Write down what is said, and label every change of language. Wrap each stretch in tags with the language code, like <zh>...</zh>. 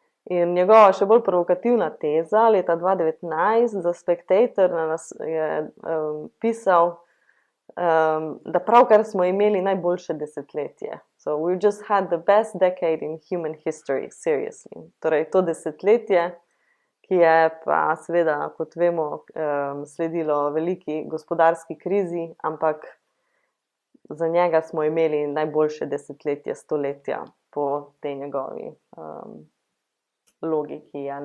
<sl>In njegova še bolj provokativna teza leta 2019 za Spectator je pisal, da pravkar smo imeli najboljše desetletje.</sl> <en>So we just had the best decade in human history, seriously.</en> <sl>Torej, to desetletje, ki je pa seveda, kot vemo, sledilo veliki gospodarski krizi, ampak za njega smo imeli najboljše desetletje stoletja po tej njegovi logiki.</sl>